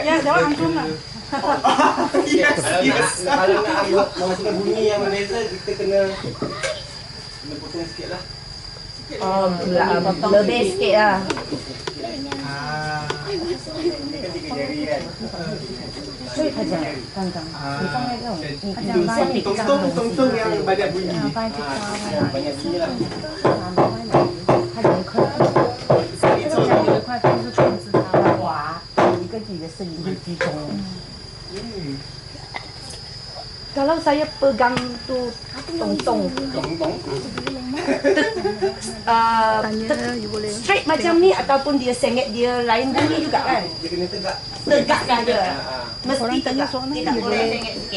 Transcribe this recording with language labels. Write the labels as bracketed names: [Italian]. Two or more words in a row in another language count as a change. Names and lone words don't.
[Malay] Ya, jawab angklung lah. Kalau nak masukkan bunyi yang berbeza, kita kena potong sikit lah. Oh, lebih sikit lah. Ini kan 3 jari kan? [Chinese] 所以他讲刚刚，你放在这种，你 [Malay] Tungtung yang banyak bunyi. banyak bunyi lah. [Chinese] 它有一块，这个讲有一块就是控制它滑，一个自己的声音会集中。 [Malay] Kalau saya pegang tu tong-tong, straight macam ni ataupun dia sengit dia lain bunyi juga kan? Dia kena tegak. Tegak saja. Mesti tegak. Tidak boleh sengit sikit.